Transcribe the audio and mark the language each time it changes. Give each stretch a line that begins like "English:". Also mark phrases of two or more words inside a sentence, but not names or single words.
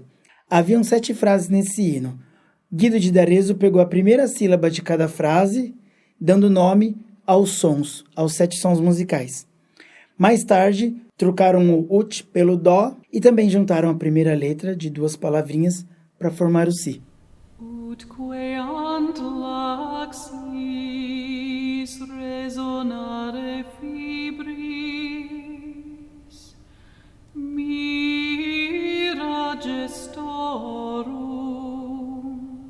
Portuguese: Haviam 7 frases nesse hino. Guido de Arezzo pegou a primeira sílaba de cada frase, dando nome aos sons, aos 7 sons musicais. Mais tarde, trocaram o ut pelo dó e também juntaram a primeira letra de 2 palavrinhas para formar o si.
Latin: Utque ant laxis resonare fibris mira gestorum